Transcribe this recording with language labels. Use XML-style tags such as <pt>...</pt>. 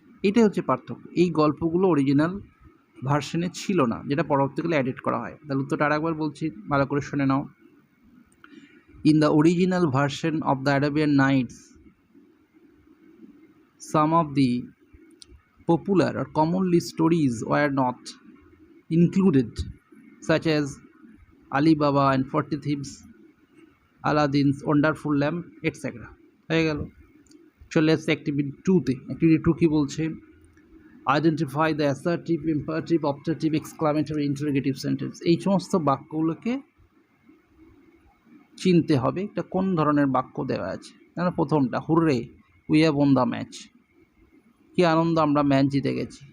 <bn>এটাই হচ্ছে পার্থক্য, এই গল্পগুলো অরিজিনাল ভার্সনে ছিল না, যেটা পরবর্তীকালে এডিট করা হয়। তাহলে উত্তরটা আরেকবার বলছি, ভালো করে শুনে নাও।</bn> <en>In the original version of the Arabian Nights, some of the popular or commonly stories were not included, such as Ali Baba and 40 Thieves, Aladdin's Wonderful Lamp, etc.</en> <bn>হয়ে গেল। চলে আসছে অ্যাক্টিভিটি 2-তে। অ্যাক্টিভিটি 2 কী বলছে?</bn> <en>Identify the assertive, imperative, objective, exclamatory, interrogative sentence.</en> <bn>এই সমস্ত বাক্যগুলোকে চিনতে হবে এটা কোন ধরনের বাক্য দেওয়া আছে। যেন প্রথমটা,</bn> <en>hurray we have won the match,</en> <bn>কি আনন্দ, আমরা ম্যাচ জিতে গেছি।</bn>